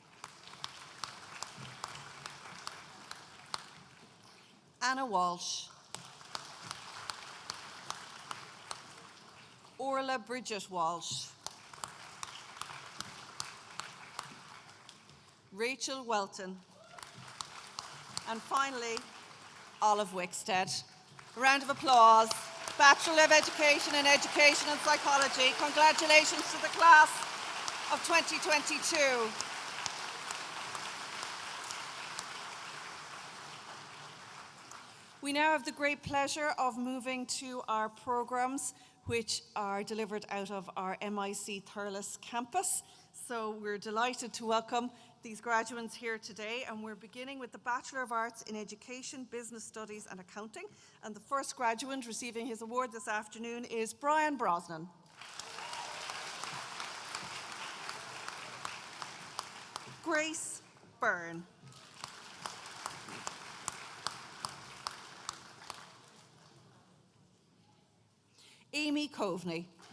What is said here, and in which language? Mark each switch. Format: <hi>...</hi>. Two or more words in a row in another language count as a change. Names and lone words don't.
<en>Anna Walsh. Orla Bridget Walsh. Rachel Welton. And finally, Olive Wickstead. A round of applause. Bachelor of Education in Education and Psychology. Congratulations to the class of 2022. We now have the great pleasure of moving to our programmes, which are delivered out of our MIC Thurles campus. So we're delighted to welcome these graduates here today, and we're beginning with the Bachelor of Arts in Education, Business Studies and Accounting. And the first graduate receiving his award this afternoon is Brian Brosnan. Grace Byrne. Amy Coveney.</en>